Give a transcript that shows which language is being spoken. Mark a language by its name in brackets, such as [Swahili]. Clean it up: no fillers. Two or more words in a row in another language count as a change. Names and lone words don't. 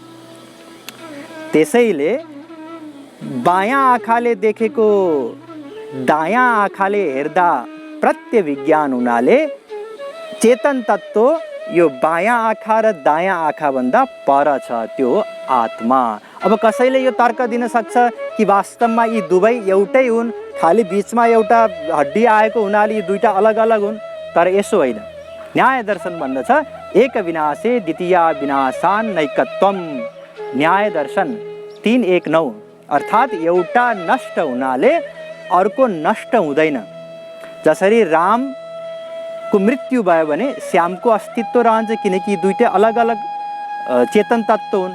[Nepali] त्यसैले बायाँ आँखाले देखेको दायाँ आँखाले हेर्दा प्रत्यविज्ञान हुनाले चेतन तत्त्व यो बायाँ आँखा र दायाँ आँखाभन्दा पर छ, त्यो हो आत्मा। अब कसैले यो तर्क दिन सक्छ कि वास्तवमा यी दुवै एउटै हुन्, खालि बिचमा एउटा हड्डी आएको हुनाले यी दुईटा अलग अलग हुन्, तर यसो होइन। [Sanskrit] न्याय दर्शन भन्दछ एक विनाशे द्वितीया विनाशान नैकत्वम। [Nepali] न्याय दर्शन 3:1:9 अर्थात् एउटा नष्ट हुनाले अर्को नष्ट हुँदैन। जसरी रामको मृत्यु भयो भने श्यामको अस्तित्व रहन्छ, किनकि दुईटै अलग अलग चेतन तत्त्व हुन्।